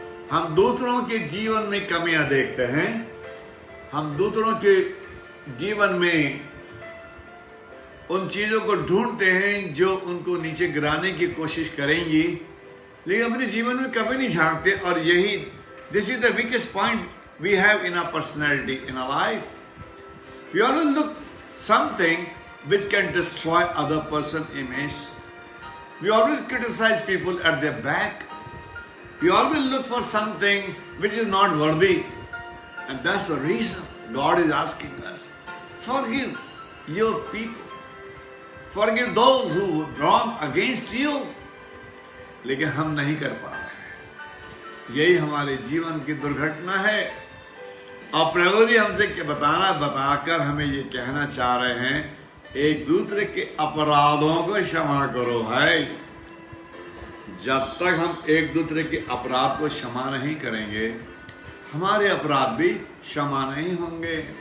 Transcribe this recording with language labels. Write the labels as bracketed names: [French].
[Hindi] हम दूसरों के जीवन में कमियां देखते हैं, हम दूसरों के जीवन में उन चीजों को ढूंढते हैं जो उनको नीचे गिराने की कोशिश करेंगी, लेकिन अपने जीवन में कभी नहीं झांकते। और यही [English] This is the weakest point we have in our personality, in our life. We always look something which can destroy other person image. We always criticize people at their back. We always look for something which is not worthy. And that's the reason God is asking us, forgive your people. Forgive those who wrong against you. [Hindi] लेकिन हम नहीं कर पा रहे। यही हमारे जीवन की दुर्घटना है। और प्रभु जी हमसे बताकर हमें ये कहना चाह रहे हैं, एक दूसरे के अपराधों को क्षमा करो। है, जब तक हम एक दूसरे के अपराध को क्षमा नहीं करेंगे, हमारे अपराध भी क्षमा नहीं होंगे।